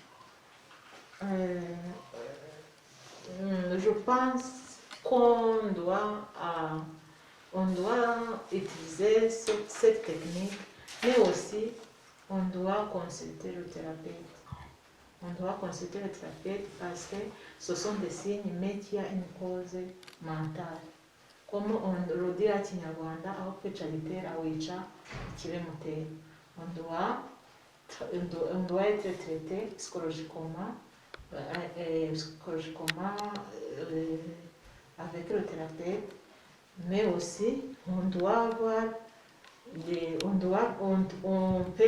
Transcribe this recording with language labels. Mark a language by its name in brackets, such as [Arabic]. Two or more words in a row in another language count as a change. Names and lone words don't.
[French] Je pense qu'on doit utiliser cette technique, mais aussi on doit consulter le thérapeute. On doit consulter le thérapeute parce que ce sont des signes, mais qui a une cause mentale. Comme on le dit à Kinyarwanda, [Kinyarwanda] aho kwica gitera wica ikibimutera. [French] On doit être traité psychologiquement avec le thérapeute, mais aussi on doit avoir on